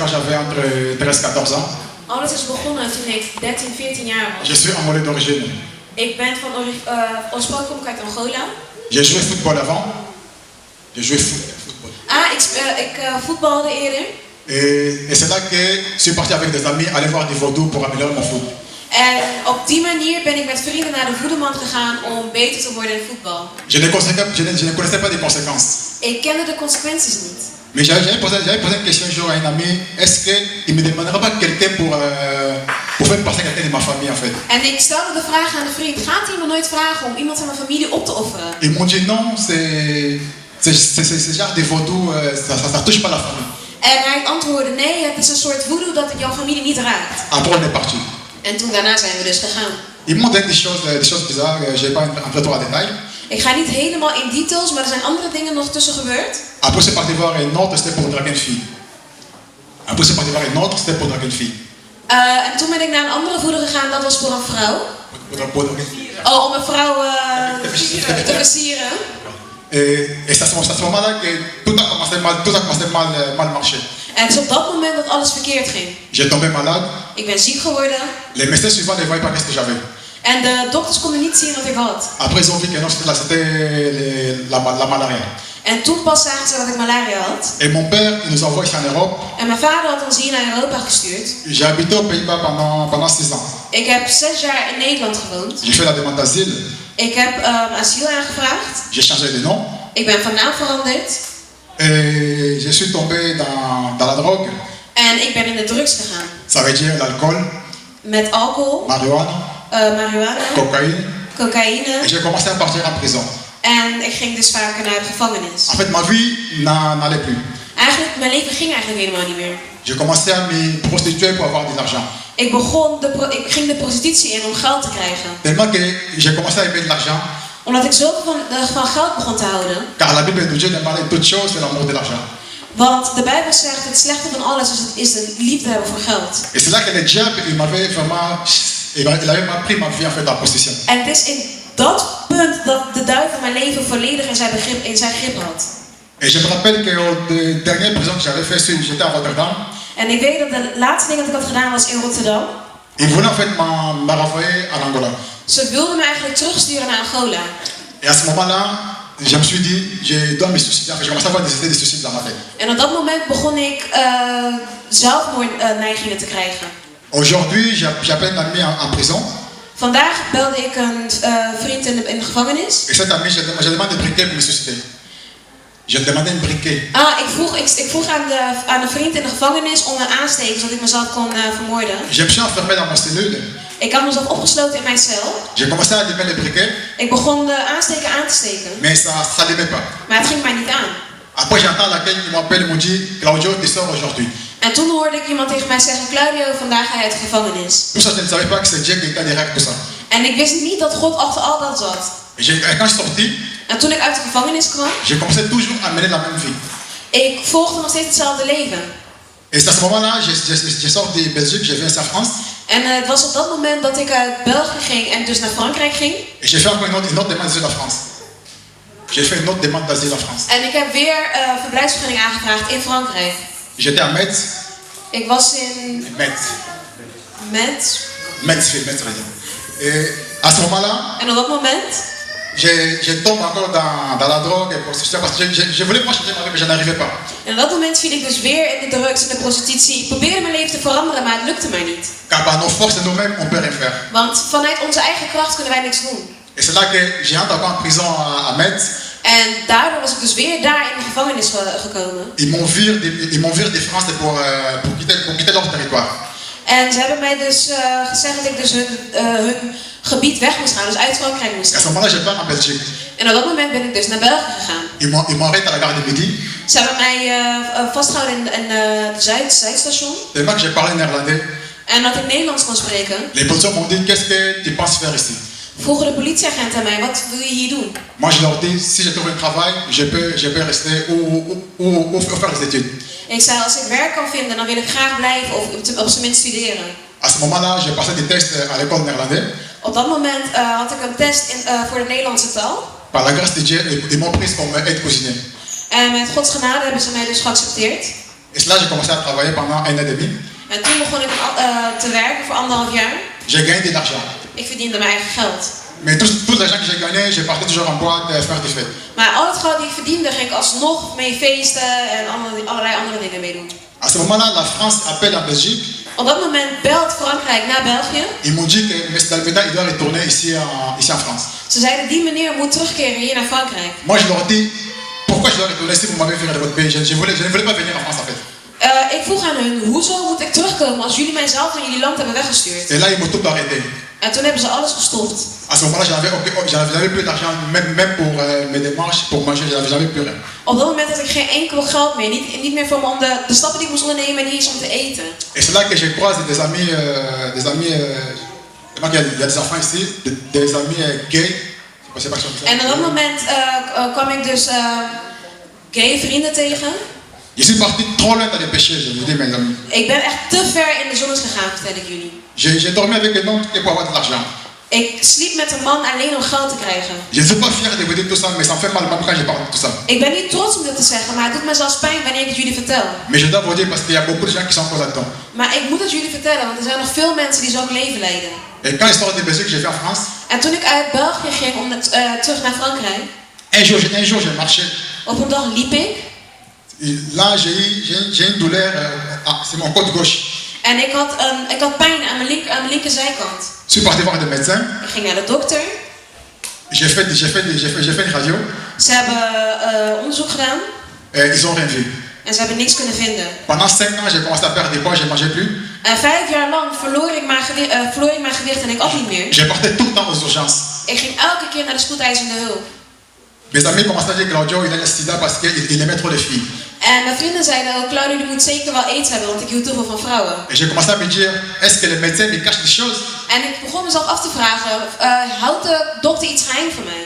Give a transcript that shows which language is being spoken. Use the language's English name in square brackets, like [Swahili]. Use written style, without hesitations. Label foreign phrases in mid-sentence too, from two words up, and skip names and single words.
[French] j'avais entre 13 et 14 ans. [Dutch] Alles is begonnen toen ik 13, 14 jaar was. [French] Je suis angolais d'origine. [Dutch] Ik ben van oorspronkelijk kom ik uit Angola. [French] J'ai joué football avant. J'ai joué football. [Dutch] Ik voetbalde eerder. [French] Et c'est là que je suis parti avec des amis aller voir des vaudous pour améliorer mon foot. [Dutch] En op die manier ben ik met vrienden naar de voederman gegaan om beter te worden in voetbal. [French] Je ne connaissais pas les conséquences. [Dutch] Ik kende de consequenties niet. [French] Mais j'avais posé une question un jour à un ami, est-ce qu'il ne me demandera pas quelqu'un pour faire passer quelqu'un de ma famille en fait? [Dutch] En ik stelde de vraag aan de vriend, gaat hij me nooit vragen om iemand van mijn familie op te offeren? [French] Ils m'ont dit non, c'est genre des vaudous, ça touche pas la famille. [Dutch] En hij antwoordde, nee, het is een soort voodoo dat jouw familie niet raakt. [French] Après on est parti. [Dutch] En toen daarna zijn we dus gegaan. [French] Ils m'ont dit des choses bizarres, je n'ai pas entré trop en détail. [Dutch] Ik ga niet helemaal in details, maar er zijn andere dingen nog tussen gebeurd. [French] Après c'est parti voir un autre, c'était pour draguer une fille. Après c'est parti voir un autre, c'était pour draguer une fille. [Dutch] En toen ben ik naar een andere voeder gegaan, dat was voor een vrouw. [French] Pour draguer une fille. [Dutch] Oh, om een vrouw te versieren. [French] Et c'est à ce moment-là que tout a commencé mal marcher. [Dutch] En het is op dat moment dat alles verkeerd ging. [French] J'ai tombé malade. [Dutch] Ik ben ziek geworden. [French] Les médecins suivants ne voyaient pas qu'est-ce que j'avais. [Dutch] En de dokters konden niet zien wat ik had. [French] Après ils ont vu que non, c'était la malaria. [Dutch] En toen pas zagen ze dat ik malaria had. [French] Et mon père, il nous envoie ici en Europe. [Dutch] En mijn vader had ons hier naar Europa gestuurd. [French] J'ai habité aux Pays-Bas pendant 6 ans. [Dutch] Ik heb 6 jaar in Nederland gewoond. [French] J'ai fait la demande d'asile. [Dutch] Ik heb asiel aangevraagd. [French] J'ai changé de nom. [Dutch] Ik ben van naam veranderd. [French] Et je suis tombé dans la drogue. [Dutch] En ik ben in de drugs gegaan. [French] Ça veut dire l'alcool, [Dutch] Met alcohol, marihuana, cocaïne. [French] Et j'ai commencé à partir en prison. [Dutch] En ik ging dus vaker naar de gevangenis. [French] En fait, ma vie n'allait plus. [Dutch] Eigenlijk, mijn leven ging eigenlijk helemaal niet meer. [French] J'ai commencé à me prostituer pour avoir de l'argent. [Dutch] Ik ging de prostitutie in om geld te krijgen. [French] Tellement que j'ai commencé à aimer de l'argent. [Dutch] Omdat ik zoveel van geld begon te houden. [French] Car la Bible nous dit de parler d'autre chose, c'est l'amour de l'argent. [Dutch] Want de Bijbel zegt het slechte van alles is de liefde hebben voor geld. [French] Et c'est là que le diable, il avait pris ma vie en fait en possession. [Dutch] En het is in dat punt dat de duivel mijn leven volledig in zijn grip had. [French] Et je me rappelle que la dernière prison que j'avais fait, j'étais à Rotterdam. [Dutch] En ik weet dat de laatste ding dat ik had gedaan was in Rotterdam. [French] Ils voulaient en fait me renvoyer en Angola. [Dutch] Ze wilden me eigenlijk terugsturen naar Angola. [French] Et à ce moment-là, je me suis dit, je dois me suicider. Je commençais à avoir des idées de suicide dans ma tête. [Dutch] En op dat moment begon ik zelfmoordneigingen te krijgen. [French] Aujourd'hui, j'appelle un ami en prison. [Dutch] Vandaag belde ik een vriend in de gevangenis. [French] Et cet ami, je demande un briquet pour me suicider. Je demandais un briquet. [Dutch] Ik vroeg aan een vriend in de gevangenis om een aansteker zodat ik mezelf kon vermoorden. [French] Je me suis enfermé dans mon cellule. [Dutch] Ik had mezelf opgesloten in mijn cel. [French] J'ai commencé à allumer le briquet. [Dutch] Ik begon de aansteker aan te steken. [French] Mais ça s'allumait pas. [Dutch] Maar het ging mij niet aan. [French] Après, j'entends laquelle il m'appelle et me dit, Claudio, tu sors aujourd'hui. [Dutch] En toen hoorde ik iemand tegen mij zeggen, Claudio, vandaag ga je uit de gevangenis. [French] Tout ça, je ne savais pas que c'est Dieu qui était derrière tout ça. [Dutch] En ik wist niet dat God achter al dat zat. [French] Et quand je suis sorti, [Dutch] En toen ik uit de gevangenis kwam, [French] j'ai commencé toujours à mener la même vie. [Dutch] ik volgde nog steeds hetzelfde leven. [French] Et c'est à ce moment-là, je sors de Belgique, je viens en France. [Dutch] En het was op dat moment dat ik uit België ging en dus naar Frankrijk ging. [French] Et j'ai fait encore une autre demande d'asile en France. J'ai fait une autre demande d'asile en France. [Dutch] En ik heb weer verblijfsvergunning aangevraagd in Frankrijk. [French] J'étais à Metz. [Dutch] Ik was in [French] Metz. Et à ce moment-là, [Dutch] en op dat moment, [French] je tombe encore dans la drogue parce que je voulais pas changer ma vie, mais je n'arrivais pas. [Dutch] En op dat moment viel ik dus weer in de drugs en de prostitutie. Ik probeerde mijn leven te veranderen, maar het lukte mij niet. [French] Car par nos forces nous-mêmes, on peut rien faire. [Dutch] Want vanuit onze eigen kracht kunnen wij niks doen. [French] Et c'est là que j'ai entré encore en prison à Metz. [Dutch] En daardoor was ik dus weer daar in de gevangenis gekomen. [French] Ils m'ont viré de France pour quitter leur territoire. [Dutch] En ze hebben mij dus gezegd dat ik dus hun gebied weg moest gaan, dus uit Frankrijk moest [French] À ce [Dutch] gaan. [French] moment-là, je pars en Belgique. [Dutch] En op dat moment ben ik dus naar België gegaan. [French] Ils m'ont arrêté à la gare de Midi. [Dutch] Ze hebben mij vastgehouden in het Zuidstation. [French] Tellement que j'ai parlé néerlandais. [Dutch] En dat ik Nederlands kon spreken. [French] Les policiers m'ont dit, qu'est-ce que tu penses faire ici? [Dutch] Vroegen de politieagent aan mij, wat wil je hier doen? [French] Moi, je leur dis, si je trouve un travail, je peux rester ou faire des études. [Dutch] Ik zei, als ik werk kan vinden, dan wil ik graag blijven of op zijn minst studeren. [French] À ce moment-là, j'ai passé des tests à l'école néerlandaise. [Dutch] Op dat moment had ik een test voor de Nederlandse taal. [French] Par la grâce de Dieu, ils m'ont pris comme aide-cuisinier. [Dutch] En met Gods genade hebben ze mij dus geaccepteerd. [French] Et cela, j'ai commencé à travailler pendant 1 an et demi. [Dutch] En toen begon ik te werken voor 1,5 jaar. [French] J'ai gagné de l'argent. [Dutch] Ik verdiende mijn eigen geld. [French] Mais tout l'argent que j'ai gagné, je partais toujours en boîte faire des fêtes. [Dutch] Maar al het geld die ik verdiende, ging ik alsnog mee feesten en allerlei andere dingen meedoen. [French] À ce moment-là, la France appelle en Belgique. [Dutch] Op dat moment belt Frankrijk naar België. [French] Ils m'ont dit que M. Dalbeda, il doit retourner ici en France. [Dutch] Ze zeiden, die meneer moet terugkeren hier naar Frankrijk. [French] Moi, je leur dis, pourquoi je dois retourner si vous m'avez fait de votre pays? Je ne voulais pas venir en France en fait. [Dutch] Ik vroeg aan hun, hoezo moet ik terugkomen als jullie mij zelf naar jullie land hebben weggestuurd? [French] Et là, ils m'ont tout arrêté. [Dutch] En toen hebben ze alles gestopt. [French] À ce moment-là, j'avais plus d'argent, même pour mes démarches, pour manger, j'avais plus rien. [Dutch] Op dat moment had ik geen enkel geld meer. Niet meer voor me om de stappen die ik moest ondernemen en niet eens om te eten. [French] Et c'est là que je croise des amis, il y a des enfants ici, des amis gays. Je sais pas si on dit ça. [Dutch] En op dat moment kwam ik dus gay vrienden tegen. [French] Je suis parti trop loin dans les péchés, je vous dis mes amis. [Dutch] Ik ben echt te ver in de zonnes gegaan, vertel ik jullie. [French] J'ai dormi avec un homme pour avoir de l'argent. [Dutch] Ik sliep met een man alleen om geld te krijgen. [French] Je ne suis pas fier de vous dire tout ça, mais ça me fait mal quand je parle de tout ça. [Dutch] Ik ben niet trots om dit te zeggen, maar het doet me zelfs pijn wanneer ik het jullie vertel. [French] Mais je dois vous dire parce qu'il y a beaucoup de gens qui sont encore là-dedans. [Dutch] Maar ik moet het jullie vertellen, want er zijn nog veel mensen die zo'n leven leiden. [French] Et quand je sors de Belgique, j'ai fait en France. [Dutch] En toen ik uit België ging om terug naar Frankrijk, [French] Un jour, j'ai marché. [Dutch] op een dag liep ik. [French] Là, j'ai une douleur, c'est mon côte gauche. [Dutch] En ik had pijn aan mijn linkerzijkant. [French] Je suis parti voir des médecins. [Dutch] Ik ging naar de dokter. [French] J'ai fait une radio. [Dutch] Ze hebben onderzoek gedaan. [French] Ils ont rien vu. [Dutch] En ze hebben niks kunnen vinden. [French] Pendant 5 ans, j'ai commencé à perdre des poids, je ne mangeais plus. [Dutch] En 5 jaar lang verloor ik mijn gewicht en ik at niet meer. [French] Je partais tout le temps aux urgences. [Dutch] Ik ging elke keer naar de spoedeisende hulp. [French] Mes amis commençaient à dire que Claudio, il a le sida parce qu'il aimait trop les filles. [Dutch] En mijn vrienden zeiden ook, Claudio, je moet zeker wel aids hebben, want ik hield te veel van vrouwen. [French] Et j'ai commencé à me dire, est-ce que les médecins me cachent des choses? [Dutch] En ik begon mezelf af te vragen, houdt de dokter iets geheim van mij?